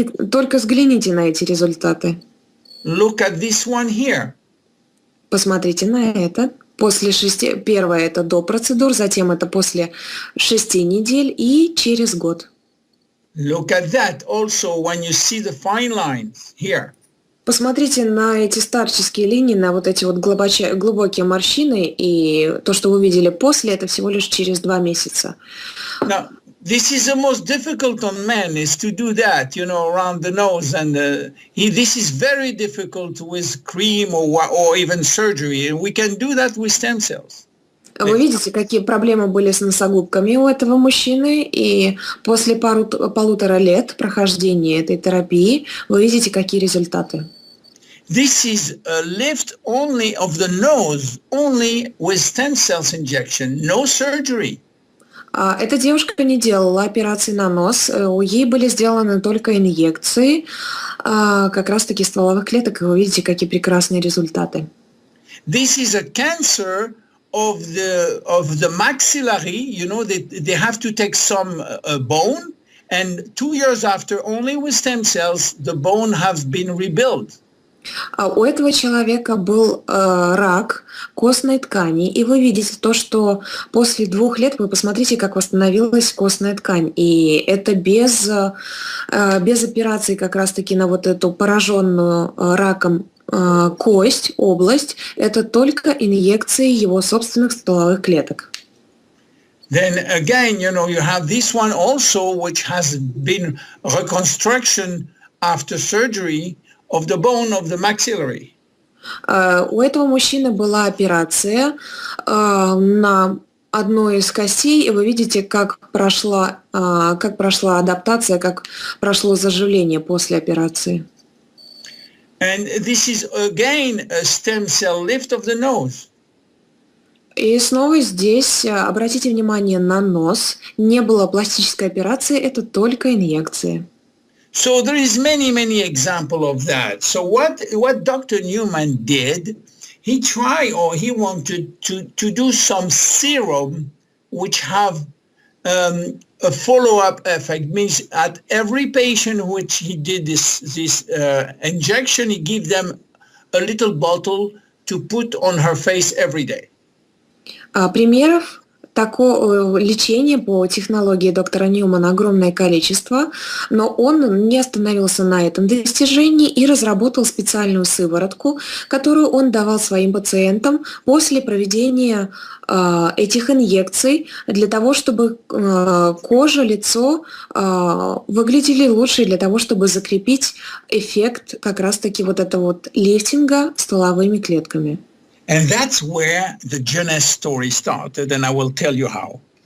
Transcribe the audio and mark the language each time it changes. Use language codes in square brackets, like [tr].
[ru] Только взгляните на эти результаты. [en] Look at this one here. [ru] Посмотрите на это. Первое это до процедур, затем это после 6 недель и через год. [en] Look at that also when you see the fine lines here. [ru] Посмотрите на эти старческие линии, на вот эти вот глубокие морщины, и то, что вы видели после, это всего лишь через 2 месяца. [en] Now, this is the most difficult on men, is to do that, around the nose, and this is very difficult with cream or even surgery, and we can do that with stem cells. [ru] Вы видите, какие проблемы были с носогубками у этого мужчины, и после полутора лет прохождения этой терапии вы видите, какие результаты. [en] This is a lift only of the nose, only with stem cells injection, no surgery. [ru] Эта девушка не делала операции на нос, ей были сделаны только инъекции как раз-таки стволовых клеток, и вы видите, какие прекрасные результаты. [en] This is a cancer of the maxillary. You know, they have to take some bone, and 2 years after, only with stem cells, the bone has been rebuilt. [ru] У этого человека был рак костной ткани, и вы видите то, что после 2 лет, вы посмотрите, как восстановилась костная ткань, и это без операции как раз-таки на вот эту пораженную раком кость, область, это только инъекции его собственных стволовых клеток. [en] Then again, you know, you have this one also, which has been reconstruction after surgery of the bone of the maxillary. [ru] У этого мужчины была операция на одной из костей, и вы видите, как прошла адаптация, как прошло заживление после операции. [en] And this is again a stem cell lift of the nose. [ru] И снова здесь обратите внимание на нос. Не было пластической операции, это только инъекции. [en] So there is many examples of that. So what Dr. Newman did, he tried or he wanted to do some serum which have a follow-up effect. Means at every patient which he did this injection, he gave them a little bottle to put on her face every day. [ru] Примеров такого лечения по технологии доктора Ньюмана огромное количество, но он не остановился на этом достижении и разработал специальную сыворотку, которую он давал своим пациентам после проведения этих инъекций для того, чтобы кожа, лицо выглядели лучше, для того, чтобы закрепить эффект как раз-таки вот этого вот лифтинга стволовыми клетками. [en] And that's where the Jeunesse story started, and I will tell you how.